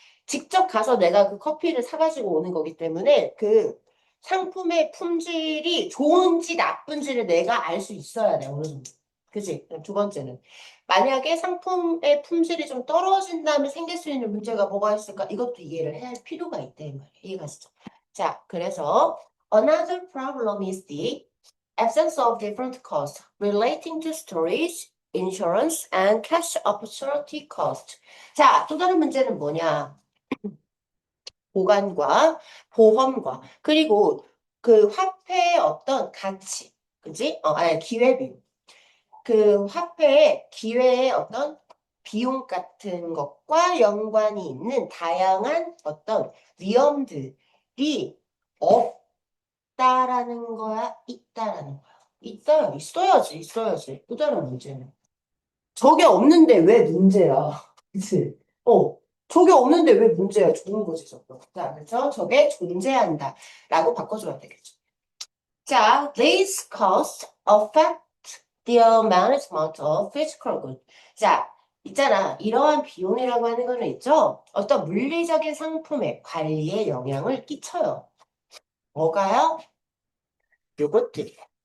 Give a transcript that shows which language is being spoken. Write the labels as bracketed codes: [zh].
[ko] 직접 가서 내가 그 커피를 사가지고 오는 거기 때문에 그 상품의 품질이 좋은지 나쁜지를 내가 알 수 있어야 돼, 어느 정도. 그치? 그럼 두 번째는. 만약에 상품의 품질이 좀 떨어진다면 생길 수 있는 문제가 뭐가 있을까? 이것도 이해를 할 필요가 있다, 이 말이야. 이해가시죠? 자, 그래서 [en] another problem is the absence of different costs relating to storage, insurance, and cash opportunity cost. [ko] 자, 또 다른 문제는 뭐냐? 보관과 보험과 그리고 그 화폐의 어떤 가치, 그지? 아니 기회비용. 그 화폐의 기회의 어떤 비용 같은 것과 연관이 있는 다양한 어떤 위험들이 없다라는 거야, 있다라는 거야. 있어야지. 또 다른 문제는. 저게 없는데 왜 문제야? 그치? 저게 없는데 왜 문제야? 좋은 거지, 저거. 자, 그래서 저게 존재한다. 라고 바꿔줘야 되겠죠. [en] 자, these costs affect the management of physical goods. [ko] 자, 있잖아. 이러한 비용이라고 하는 거는 있죠? 어떤 물리적인 상품의 관리에 영향을 끼쳐요. 뭐가요? 요것들이.